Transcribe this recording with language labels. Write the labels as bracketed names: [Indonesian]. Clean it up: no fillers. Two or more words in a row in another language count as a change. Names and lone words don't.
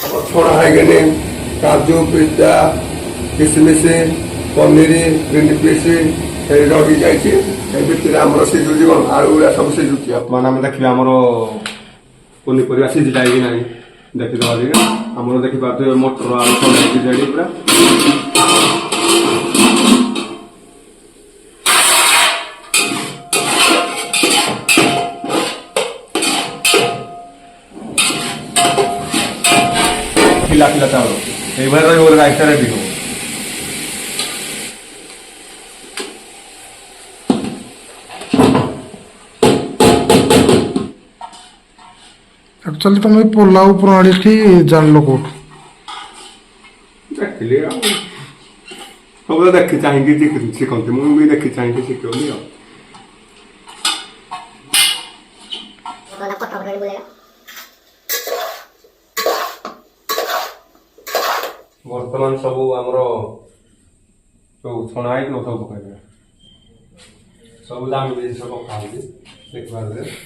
[Odia] ଛଣା ହେଇକିନି କାଜୁ ପିସ୍ତା କିସମିସ ପନିର ଗ୍ରୀନ୍ ପିସ୍ ଏଇ ରହି ଯାଇଛି। ଏ ଭିତରେ ଆମର ସିଝୁଛି କ'ଣ ଆଳୁ ଗୁଡ଼ା ସବୁ ସିଝୁଛି। ବର୍ତ୍ତମାନ ଆମେ ଦେଖିବା ଆମର ପନିପରିବା ସିଝିଲା କି ନାହିଁ ଦେଖିଦେବା ଟିକେ। ଆମର ଦେଖିପାରୁଥିବେ ମଟର ଆଳୁ ଛଣା ହେଇକି ରେଡ଼ି ପୁରା। [Bangla] খিলা খিলা চাউল এইভাবে [Odia] ରହିବ ରାଇତା ରେଡ଼ି ହେବ। ଆକ୍ଚୁଆଲି ତମେ ପୋଲାଉ ପ୍ରଣାଳୀଟି ଜାଣିଲ କୋଉଠୁ? ଦେଖିଲି ଆଉ ସବୁବେଳେ ଦେଖି ଚାହିଁକି ଶିଖନ୍ତି। ମୁଁ ବି ଦେଖି ଚାହିଁକି ଶିଖିଲି ଆଉ। ବର୍ତ୍ତମାନ ସବୁ ଆମର ସବୁ ଛଣା ହେଇକି ସବୁ ପକାଇବେ। ସବୁ ଦାମୀ ଜିନିଷ ପକା ହଉଛି ଦେଖିପାରିବେ।